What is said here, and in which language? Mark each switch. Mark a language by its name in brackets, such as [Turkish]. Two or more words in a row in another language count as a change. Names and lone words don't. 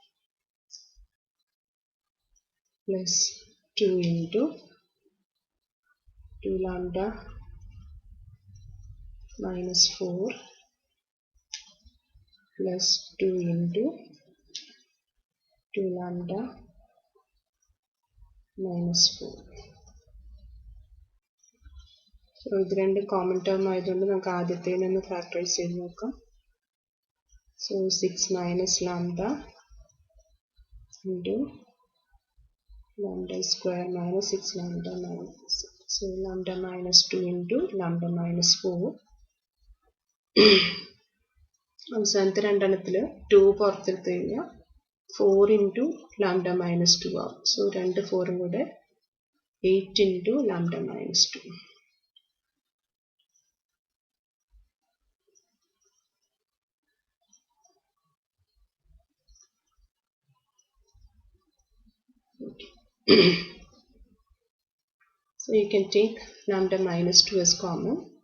[English] plus 2 into 2 lambda minus 4 plus 2 into 2 lambda minus 4. [Malayalam] So ഇത് രണ്ട് [English] common term [Malayalam] ആയതുകൊണ്ട് നമുക്ക് ആദ്യത്തേനെ ഒന്ന് factorize ചെയ്ത് നോക്കാം. [English] So 6 minus lambda into lambda square minus 6 lambda minus. So lambda minus 2 into lambda minus 4. [Malayalam] അവസാനത്തെ രണ്ടെണ്ണത്തിൽ 2 പുറത്തെടുത്ത് കഴിഞ്ഞാൽ 4 [English] into lambda minus 2 [Malayalam] ആവും. So രണ്ട് 4 കൂടെ 8 [English] into lambda minus 2. So you can take lambda minus 2 as common.